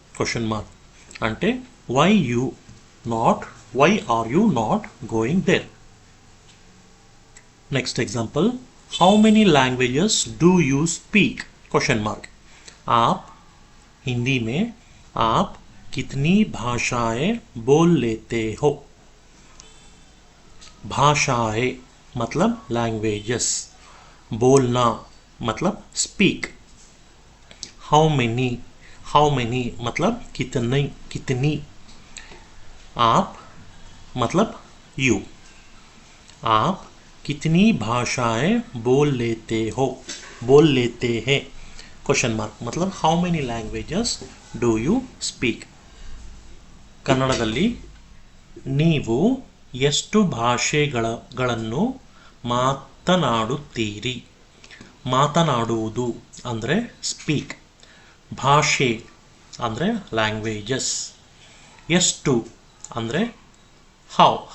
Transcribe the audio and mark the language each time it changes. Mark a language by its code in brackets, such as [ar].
[en] Question mark అంటే why are you not going there? Next example, how many languages do you speak? Question mark. [hi] आप हिंदी में आप कितनी भाषाएं बोल लेते हो? भाषाएं मतलब लैंग्वेजेस. बोलना मतलब स्पीक. हाउ मेनी मतलब कितनी. आप मतलब यू. आप कितनी भाषाएं बोल लेते हैं? [kn] ಕ್ವಶನ್ ಮಾರ್ಕ್ मतलब [en] how many languages do you speak [kn] ಕನ್ನಡದಲ್ಲಿ ನೀವು ಎಷ್ಟು ಭಾಷೆಗಳನ್ನು ಮಾತನಾಡುತ್ತೀರಿ ಮಾತನಾಡುವುದು ಅಂದರೆ ಸ್ಪೀಕ್ ಭಾಷೆ ಅಂದರೆ ಲ್ಯಾಂಗ್ವೇಜಸ್ ಎಷ್ಟು ಅಂದರೆ ಹೌ